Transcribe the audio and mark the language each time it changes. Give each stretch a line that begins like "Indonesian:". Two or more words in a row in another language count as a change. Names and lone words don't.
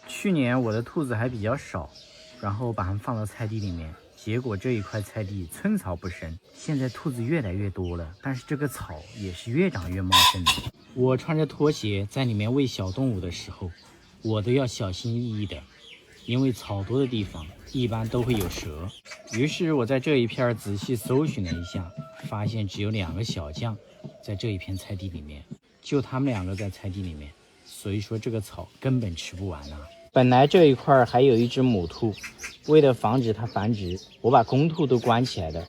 Chinese: 去年我的兔子還比較少，然後把它們放到菜地裡面，結果這一塊菜地寸草不生。現在兔子越來越多了，但是這個草也是越長越茂盛的。我穿着拖鞋在裡面餵小動物的時候，我都要小心翼翼的，因為草多的地方一般都会有蛇。于是我在这一片仔細搜尋了一下，發現只有2個小將在這一片菜地裡面，就他們2個在菜地裡面，所以說這個草根本吃不完啊。本來這一塊還有一隻母兔，為了防止它繁殖，我把公兔都關起來了。